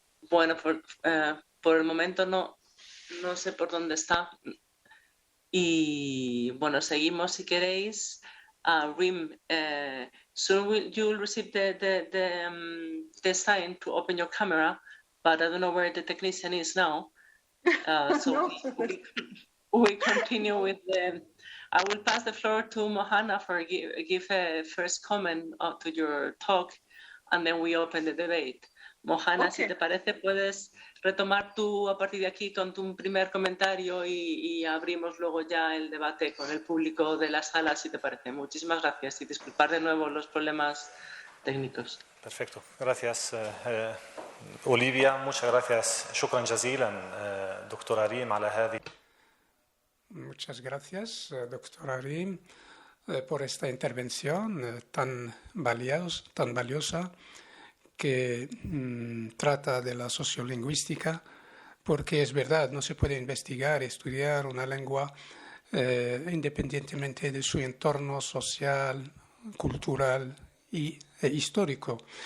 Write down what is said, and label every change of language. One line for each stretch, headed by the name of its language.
Spanish: Bueno, por el momento no sé por dónde está. Y bueno, seguimos si queréis.
English: Rim, soon you will receive the sign to open your camera, but I don't know where the technician is now. So we continue with I will pass the floor to Mohana for give a first comment to your talk, and then we open the debate.
Spanish: Mohana, si te parece, puedes retomar tú a partir de aquí con tu primer comentario y abrimos luego ya el debate con el público de la sala, si te parece. Muchísimas gracias y disculpar de nuevo los problemas técnicos. Perfecto. Gracias, Olivia. Muchas gracias.
Arabic: شكرا جزيلا دكتورة ريم على هذه.
Spanish: Muchas gracias, doctora Rim, por esta intervención tan valiosa que trata de la sociolingüística, porque es verdad, no se puede investigar, estudiar una lengua independientemente de su entorno social, cultural e histórico.